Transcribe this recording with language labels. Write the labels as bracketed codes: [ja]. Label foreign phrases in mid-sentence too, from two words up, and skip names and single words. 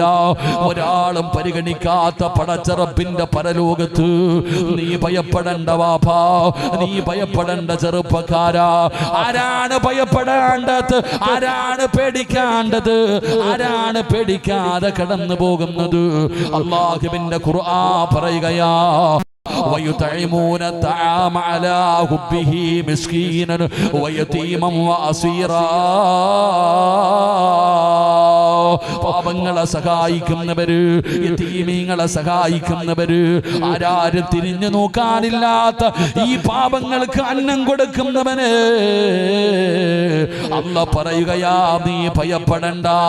[ml] ഒരാളും പരിഗണിക്കാത്ത പടച്ച റബ്ബിന്റെ പരലോകത്ത് നീ ഭയപ്പെടേണ്ട വാപ്പാ, നീ ഭയപ്പെടേണ്ട ചെറുപ്പക്കാരാ. ആരാണ് ഭയപ്പെടേണ്ടത്? ആരാണ് പേടിക്കേണ്ടത്? ആരാണ് പേടിക്കാതെ കടന്നു പോകുന്നത്? അല്ലാഹുവിന്റെ ഖുർആൻ പറയുകയാ, [ar] ويطعمون الطعام على حبه مسكينا ويتيما واسيرا. [ml] പാപങ്ങളെ സഹായിക്കുന്നവര്, യതീമീങ്ങളെ സഹായിക്കുന്നവര്, ആരാരും തിരിഞ്ഞു നോക്കാനില്ലാത്ത ഈ പാപങ്ങൾക്ക് അന്നം കൊടുക്കുന്നവന് അല്ലാഹ് പറയുകയാ, നീ ഭയപ്പെടണ്ട.